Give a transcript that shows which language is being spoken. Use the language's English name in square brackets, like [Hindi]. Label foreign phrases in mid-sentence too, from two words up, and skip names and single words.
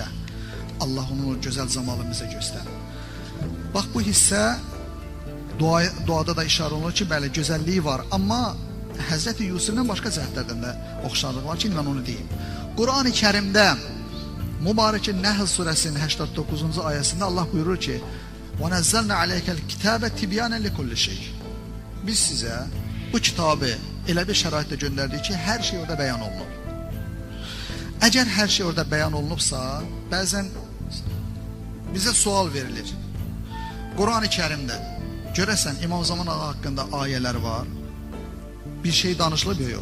[Azerbaijani] Allah onun o gözəl zamanını bizə göstərir. Bax, bu hissə duada da işarə olunur ki, bəli, gözəlliyi var. Amma Hz. Yusuf'dan başqa cəhətlərdən də oxşarlıq var ki, mən onu deyim. Quran-ı Kərimdə mübarək Nəhl surəsinin 89-cu ayəsində Allah buyurur ki, [Arabic] وَنَزَّلْنَا عَلَيْكَ الْكِتَابَ تِبْيَانًا لِكُلِّ شَيْءٍ. [Azerbaijani] Biz sizə bu kitabı elə bir şəraitdə göndərdik ki, hər şey orada bəyan olunub. Əgər hər şey orada bəyan olunubsa, bəzən bizə sual verilir. Quran-ı Kərimdə görəsən İmam Zaman ağa haqqında ayələr var, bir şey danışılıb ya yox.